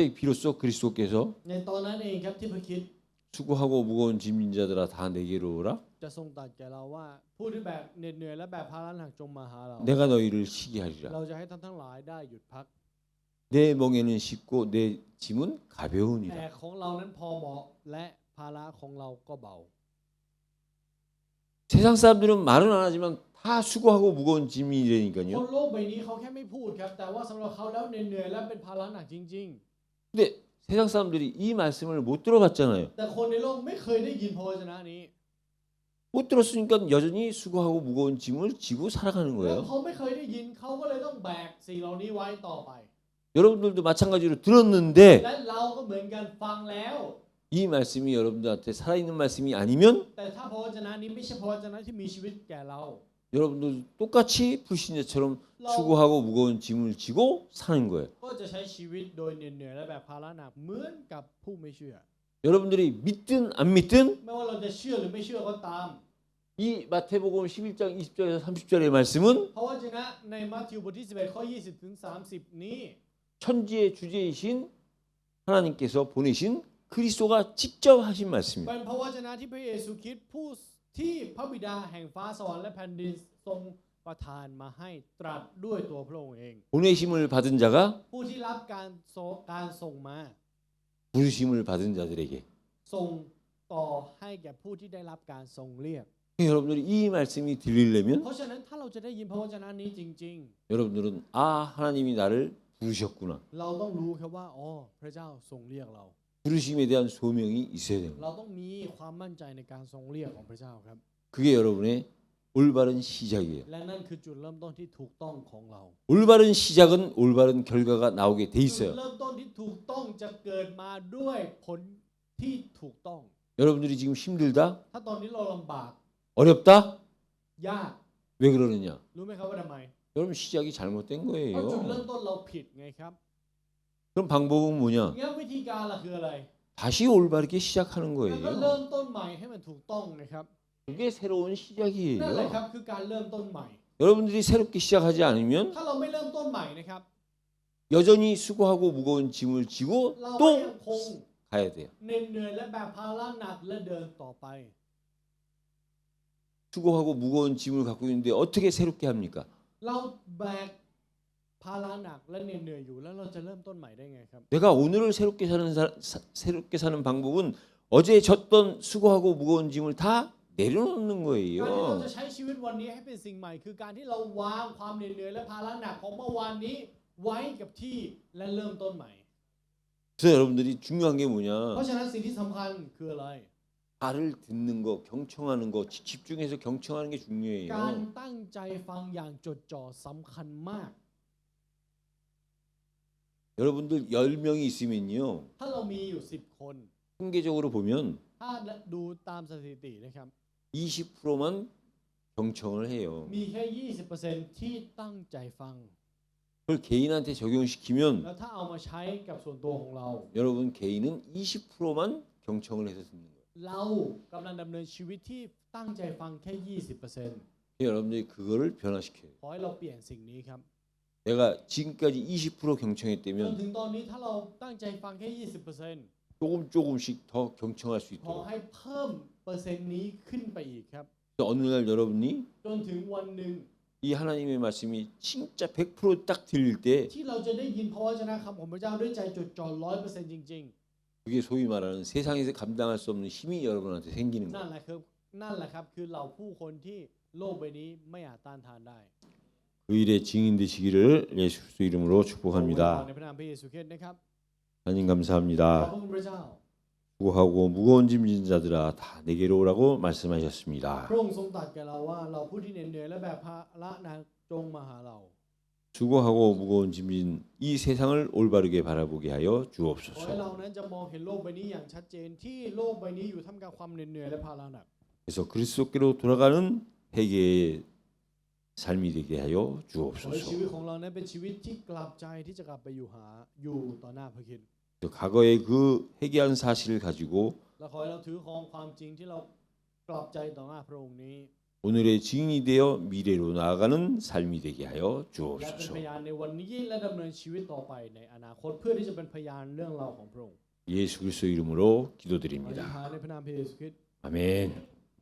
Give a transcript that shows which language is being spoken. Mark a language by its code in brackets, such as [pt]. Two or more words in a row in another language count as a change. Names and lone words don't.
[ko] 그때 비로소 그리스도께서 [th] ในตอนนั้นเองครับที่พระคริสต์ [ko] 수고하고 무거운 짐진 자들아 다 내게로 오라. [th] จะทรงตรัสแก่เราว่าผู้ที่แบบเหน็ดเหนื่อยและแบบภาระหนักจงมาหาเรา [ko] 내가 너희를 쉬게 [th] เรา [ko] 하리라. [th] จะให้ท่านทั้งหลายได้หยุดพัก [ko] 내 멍에는 쉽고 내 짐은 [th] แต่ [ko] 가벼우니라. [th] ของเรานั้นพอเหมาะและภาระของเราก็เบา [ko] 세상 사람들은 말은 안 하지만 다 수고하고 무거운 [th] คน [ko] 짐이라니까요. [th] โลกใบนี้เขาแค่ไม่พูดครับแต่ว่าสำหรับเขาแล้วเหนื่อยและเป็นภาระหนักจริง [ko] 근데 세상 사람들이 이 말씀을 못 들어봤잖아요. [th] ๆ แต่คนในโลกไม่เคยได้ยินพระวจนะนี้ [ko] 못 들었으니까 여전히 수고하고 무거운 짐을 지고 살아가는 [th] แล้ว [ko] 거예요. [th] เขาไม่เคยได้ยินเขาก็เลยต้องแบกสิ่งเหล่านี้ไว้ต่อไป [ko] 여러분들도 마찬가지로 들었는데 [th] และเราก็เหมือนกันฟังแล้ว [ko] 이 말씀이 여러분들한테 살아있는 말씀이 아니면 [th] แต่ถ้าพระวจนะนี้ไม่ใช่พระวจนะที่มีชีวิตแก่เรา [ko] 여러분들 똑같이 불신자처럼 수고하고 무거운 짐을 지고 사는 거예요. [th] ก็จะใช้ชีวิตโดยเหนื่อยและแบบภาระหนักเหมือนกับผู้ไม่เชื่อ [ko] 여러분들이 믿든 안 믿든 [th] ไม่ว่าเราจะเชื่อหรือไม่เชื่อก็ตาม [ko] 이 마태복음 11장 20절에서 30절의 말씀은 [th] พระวจนะในมัทธิวบทที่11ข้อ20ถึง30นี้ [ko] 천지의 주제이신 하나님께서 보내신 그리스도가 직접 하신 말씀입니다. [th] เป็นพระวจนะที่พระเยซูคริสต์ผู้ที่พระบิดาแห่งฟ้าสวรรค์และแผ่นดินทรงประทานมาให้ตรัสด้วยตัวพระองค์เอง [ko] 보내심을 받은 자가 [th] ผู้ที่รับการส่งมา [ko] 부르심을 받은 자들에게 [th] ส่งต่อให้แก่ผู้ที่ได้รับการทรงเรียก [ko] 여러분들이 이 말씀이 들리려면 [th] เพราะฉะนั้นถ้าเราจะได้ยินพระวจนะนี้จริง [ko] 여러분들은 아 하나님이 나를 부르셨구나. [th] ๆ เราต้องรู้ครับว่าอ๋อพระเจ้าทรงเรียกเรา [ko] 부르심에 대한 소명이 있어야 됩니다. [th] เราต้องมีความมั่นใจในการทรงเรียกของพระเจ้าครับ [ko] 그게 여러분의 올바른 시작이에요. [th] และนั่นคือจุดเริ่มต้นที่ถูกต้องของเรา [ko] 올바른 시작은 올바른 결과가 나오게 돼 [th] จุด [ko] 있어요. [th] เริ่มต้นที่ถูกต้องจะเกิดมาด้วยผลที่ถูกต้อง [ko] 여러분들이 지금 힘들다, [th] ถ้าตอนนี้เราลำบาก [ko] 어렵다, [th] ยาก [ko] 왜 그러느냐? [th] รู้ไหมครับว่าทำไม [ko] 여러분 시작이 잘못된 [th] เพราะจุดเริ่ม [ko] 거예요. [th] ต้นเราผิดไงครับ [ko] 그럼 방법은 뭐냐? [th] งั้นวิธีการล่ะคืออะไร [ko] 다시 올바르게 시작하는 [th] งั้นก็เริ่ [ko] 거예요. [th] มต้นใหม่ให้มันถูกต้องนะครับ [ko] 그게 새로운 [th] นั่นแหละค [ko] 시작이에요. [th] รับคือการเริ่มต้นใหม่ [ko] 여러분들이 새롭게 시작하지 않으면 [th] ถ้าเราไม่เริ่มต้นใหม่นะครับ [ko] 여전히 수고하고 무거운 짐을 지고 [th] เราก็ยัง [ko] 또 [th] คง [ko] 가야 돼요. [th] เหน็ดเหนื่อยและแบบภาระหนักและเดินต่อไป [ko] 수고하고 무거운 짐을 갖고 있는데 어떻게 새롭게 합니까? [th] เราแบกภาระหนักและเหน็ดเหนื่อยอยู่แล้วเราจะเริ่มต้นใหม่ได้ไงครับ [ko] 내가 오늘을 새롭게 사는 방법은 어제 졌던 수고하고 무거운 짐을 다 내려놓는 [th] การที่เรา [ko] 거예요. [th] จะใช้ชีวิตวันนี้ให้เป็นสิ่งใหม่ คือการที่เราวางความเหน็ดเหนื่อยและภาระหนักของเมื่อวานนี้ไว้กับที่และเริ่มต้นใหม่ [ko] 그래서 여러분들이 중요한 게 [th] เพราะ [ko] 뭐냐? [th] ฉะนั้นสิ่งที่สำคัญคืออะไร [ko] 말을 듣는 거, 경청하는 거, 집중해서 경청하는 게 [th] การ [ko] 중요해요. [th] ตั้งใจฟังอย่างจดจ่อสำคัญมาก [ko] 여러분들 10명이 있으면요. [th] ถ้าเรามีอยู่10 คน [ko] 통계적으로 보면 [th] ถ้าดูตามสถิตินะครับ [ko] 20%만 경청을 해요. [th] มีแค่ 20% ที่ตั้งใจฟัง [ko] 그걸 개인한테 적용시키면 [th] แล้วถ้าเอามาใช้กับส่วนตัวของเรา [ko] 여러분 개인은 20%만 경청을 해서 듣는 거예요. [th] เรากำลังดำเนินชีวิตที่ตั้งใจฟังแค่ 20% [ko] 여러분들이 그거를 변화시켜요. [th] ขอให้เราเปลี่ยนสิ่งนี้ครับ [ko] 내가 지금까지 20% [th] จน [ko] 경청했다면 [th] ถึงตอนนี้ถ้าเราตั้งใจฟังแค่ 20% [ko] 조금씩 더 경청할 수 [th] ขอ [ko] 있도록. [th] ให้เพิ่มเปอร์เซ็นต์นี้ขึ้นไปอีกครับ [ko] 어느 날 여러분이 [th] จนถึงวันหนึ่ง [ko] 이 하나님의 말씀이 진짜 100%딱 들릴 때 [th] ที่เราจะได้ยินพระวจนะคำของพระเจ้าด้วยใจจดจ่อ 100% จริง [ko] 그게 소위 말하는 세상에서 감당할 수 없는 힘이 여러분한테 생기는 [th] ๆ นั่น [ko] 거예요. [th] แหละครับคือเราผู้คนที่โลกใบนี้ไม่อาจต้านทานได้ [ko] 그 일에 증인 되시기를 예수 그리스도 이름으로 [th] ขอ [ko] 축복합니다. [th] ในพระนามพระเยซูคริสต์นะครับ [ko] 하나님 [th] ขอบ [ko] 감사합니다. [th] คุณพระเจ้า [ko] 수고하고 무거운 짐진 자들아 다 내게로 오라고 말씀하셨습니다. [th] พระองค์ทรงตรัสแก่เราว่าเราผู้ที่เหนื่อยและแบกภาระหนักจงมาหาเรา [ko] 수고하고 무거운 짐진 이 세상을 올바르게 바라보게 하여 [th] ขอให้ [ko] 주옵소서. [th] เรานั้นจะมองเห็นโลกใบนี้อย่างชัดเจนที่โลกใบนี้อยู่ท่ามกลางความเหนื่อยและภาระหนัก [ko] 그래서 그리스도께로 돌아가는 회개의 삶이 되게 하여 [th] ขอให้ชีวิต [ko] 주옵소서. [th] ของเรานั้นเป็นชีวิตที่กลับใจที่จะกลับไปอยู่ต่อหน้าพระคริสต์ [ko] 과거의 그 회개한 사실을 가지고 [th] และขอให้เราถือครองความจริงที่เรากลับใจต่อหน้าพระองค์นี้ [ko] 오늘의 증인이 되어 미래로 나아가는 삶이 되게 하여 [th] และเป็น [ko] 주옵소서. [th] พยานในวันนี้และดำเนินชีวิตต่อไปในอนาคตเพื่อที่จะเป็นพยานเรื่องราวของพระองค์ [ko] 예수 그리스도 이름으로 [th] ขออธิษ [ko] 기도드립니다. [th] ฐานในพระนามพระเยซูคริสต์ [ko] 아멘.